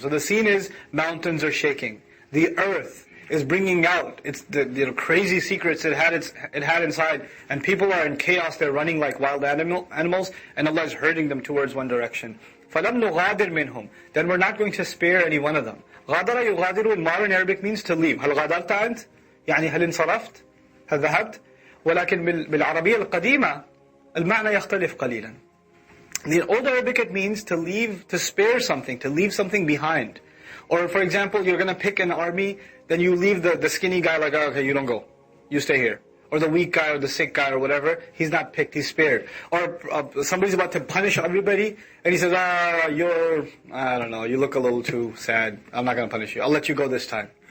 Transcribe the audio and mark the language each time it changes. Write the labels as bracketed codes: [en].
[en] So the scene is, mountains are shaking. The earth is bringing out its the crazy secrets it had inside, and people are in chaos. They're running like wild animals, and Allah is herding them towards one direction. [ar] فَلَمْ نُغَادِرْ مِنْهُمْ. [en] Then we're not going to spare any one of them. [ar] غَادَرَ يُغَادِرُ [en] in modern Arabic means to leave. [ar] هل غادرت أنت؟ يعني هل انصرفت؟ هل ذهبت؟ ولكن بالعربية القديمة المعنى يختلف قليلا. [en] In the old Arabic it means to leave, to spare something, to leave something behind. Or for example, you're going to pick an army, then you leave the skinny guy like, oh, okay, you don't go. You stay here. Or the weak guy or the sick guy or whatever, he's not picked, he's spared. Or somebody's about to punish everybody, and he says, I don't know, you look a little too sad. I'm not going to punish you. I'll let you go this time.